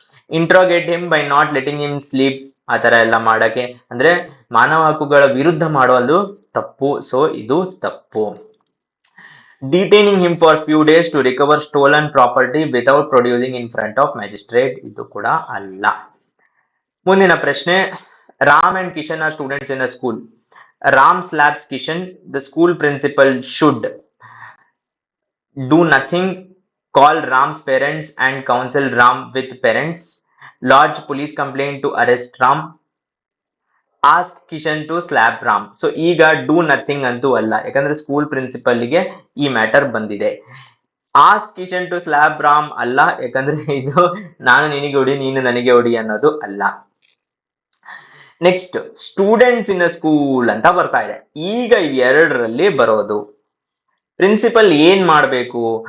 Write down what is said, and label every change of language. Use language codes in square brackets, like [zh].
[en] interrogate him by not letting him sleep, [kn] ಆ ತರ ಎಲ್ಲ ಮಾಡಕ್ಕೆ ಅಂದ್ರೆ ಮಾನವ ಹಕ್ಕುಗಳ ವಿರುದ್ಧ ಮಾಡೋದು ತಪ್ಪು. [en] so [kn] ಇದು ತಪ್ಪು. [en] detaining him for few days to recover stolen property without producing in front of magistrate [kn] ಇದು ಕೂಡ ಅಲ್ಲ. ಮುಂದಿನ ಪ್ರಶ್ನೆ, [en] Ram and Kishan are students in a school. Ram slaps Kishan. The school principal should do nothing, call Ram's parents and counsel Ram with parents, lodge police complaint to arrest Ram, ask Kishan to slap Ram. [kn] So ಈಗ [en] do nothing [kn] ಅಂತೂ ಅಲ್ಲ, ಯಾಕಂದ್ರೆ school principal ಗೆ ಈ matter ಬಂದಿದೆ. [en] ask Kishan to slap Ram [kn] ಅಲ್ಲ, ಯಾಕಂದ್ರೆ ಇದು ನಾನು ನಿನಗೆ ಹೊಡಿ ನೀನು ನನಗೆ ಹೊಡಿ ಅನ್ನೋದು ಅಲ್ಲ. ನೆಕ್ಸ್ಟ್, [en] students in school [kn] ಅಂತ ಬರ್ತಾ ಇದೆ. ಈಗ ಎರಡರಲ್ಲಿ ಬರೋದು ಪ್ರಿನ್ಸಿಪಲ್ ಏನ್ ಮಾಡ್ಬೇಕು?